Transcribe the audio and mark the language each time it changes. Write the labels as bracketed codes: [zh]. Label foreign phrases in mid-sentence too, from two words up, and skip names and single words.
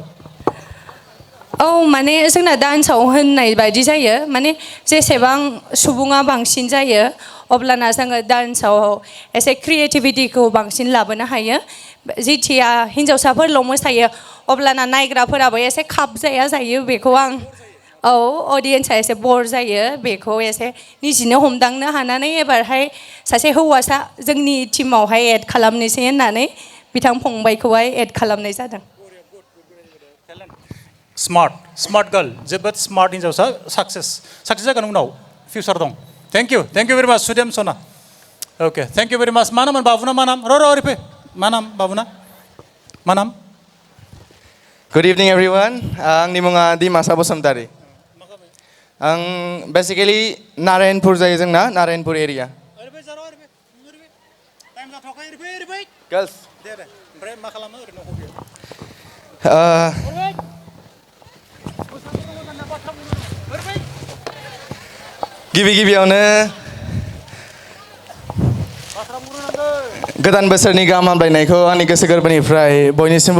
[brx] औ माने जोंना डान्सआव होननाय बायदि जायो माने जेसेबां सुबुङा बांसिन जायो अब्लाना जोङो डान्सआव एसे क्रिएटिभिटिखौ बांसिन लाबोनो हायो जिथिया हिन्जावसाफोरल' मोसायो अब्लाना नायग्राफोराबो एसे खाबजाया जायो बेखौ आं औ अडियन्सआ एसे बर जायो बेखौ एसे निजिनो हमदांनो हानानै एबारहाय सासे हौवासा जोंनि टिमावहाय एड खालामनोसै होननानै बिथां फंबायखौहाय एड खालामनाय जादों [en] smart girl [brx] जोबोद स्मार्ट हिन्जावसा साक्सेस जागोन उनाव फिउचार दं [en] thank you very much [brx] Sudem Sona अके [en] thank you very much [brx] मा नाममोन बाबुना मा नाम ओरै फै मा नाम बाबुना मा नाम [en] Good evening everyone [brx] आंनि मुङा [en] दिमासा बसुमतारी [brx] आं बेसिकेलि नारायणपुर जायो जोंना नारायणपुर [en] एरिया गर्ल्स [brx] ओमफ्राय मा खालामो ओरैनो गिबियावनो गोदान बोसोरनि गाहाम हामलायनायखौ आंनि गोसो गोरबोनिफ्राय बयनिसिमबो